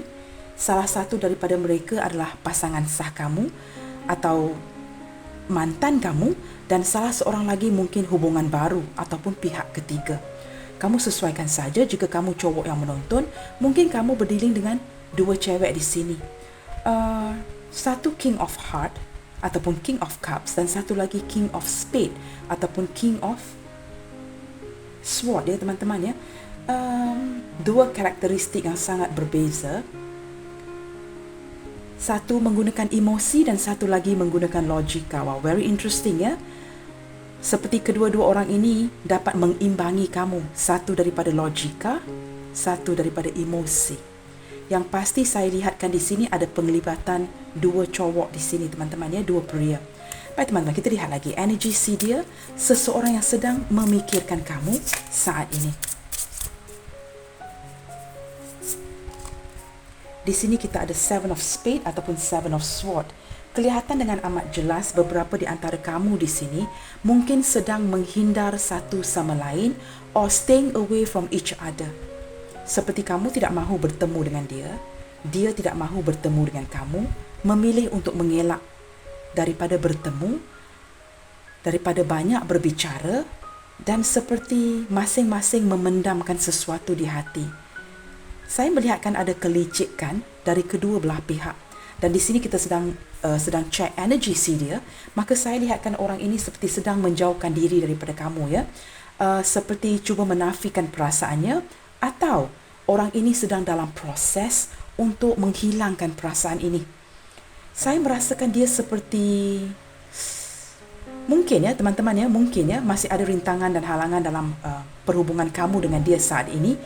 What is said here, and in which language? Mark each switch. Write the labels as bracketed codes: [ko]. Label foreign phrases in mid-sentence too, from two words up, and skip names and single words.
[ms] Salah satu daripada mereka adalah pasangan sah kamu atau mantan kamu, dan salah seorang lagi mungkin hubungan baru ataupun pihak ketiga. Kamu sesuaikan saja jika kamu cowok yang menonton, mungkin kamu berdealing dengan dua cewek di sini. Satu King of Heart ataupun King of Cups dan satu lagi King of Spade ataupun King of Sword ya teman-teman ya. Dua karakteristik yang sangat berbeza. Satu menggunakan emosi dan satu lagi menggunakan logika. [en] Wow, very interesting ya. [ms] Seperti kedua-dua orang ini dapat mengimbangi kamu. Satu daripada logika, satu daripada emosi. Yang pasti saya lihatkan di sini ada penglibatan dua cowok di sini teman-teman ya, dua pria. Baik teman-teman, kita lihat lagi energy si dia, seseorang yang sedang memikirkan kamu saat ini. Di sini kita ada Seven of Spades ataupun Seven of Swords. Kelihatan dengan amat jelas beberapa di antara kamu di sini mungkin sedang menghindar satu sama lain [en] or staying away from each other. [ms] Seperti kamu tidak mahu bertemu dengan dia, dia tidak mahu bertemu dengan kamu, memilih untuk mengelak daripada bertemu, daripada banyak berbicara, dan seperti masing-masing memendamkan sesuatu di hati. Saya melihatkan ada kelicikan dari kedua belah pihak. Dan di sini kita sedang [en] check energy [ms] si dia, maka saya lihatkan orang ini seperti sedang menjauhkan diri daripada kamu ya. Seperti cuba menafikan perasaannya, atau orang ini sedang dalam proses untuk menghilangkan perasaan ini. Saya merasakan dia seperti mungkin ya teman-teman ya, mungkin ya masih ada rintangan dan halangan dalam perhubungan kamu dengan dia saat ini.